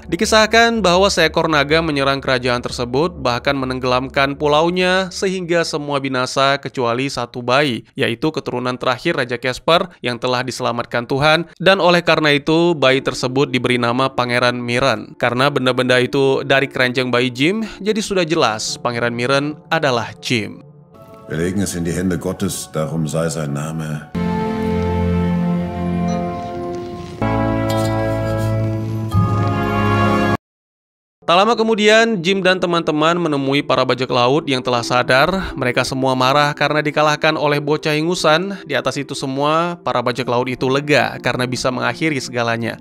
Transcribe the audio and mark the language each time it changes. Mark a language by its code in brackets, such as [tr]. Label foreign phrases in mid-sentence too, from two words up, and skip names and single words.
[id] Dikisahkan bahwa seekor naga menyerang kerajaan tersebut, bahkan menenggelamkan pulaunya sehingga semua binasa kecuali satu bayi, yaitu keturunan terakhir Raja Caspar yang telah diselamatkan Tuhan, dan oleh karena itu bayi tersebut diberi nama Pangeran Mirren. Karena benda-benda itu dari keranjang bayi Jim, jadi sudah jelas Pangeran Mirren adalah Jim. [de] Wir legen es in die Hände Gottes, darum sei sein Name. [id] Tak lama kemudian, Jim dan teman-teman menemui para bajak laut yang telah sadar. Mereka semua marah karena dikalahkan oleh bocah ingusan. Di atas itu semua, para bajak laut itu lega karena bisa mengakhiri segalanya.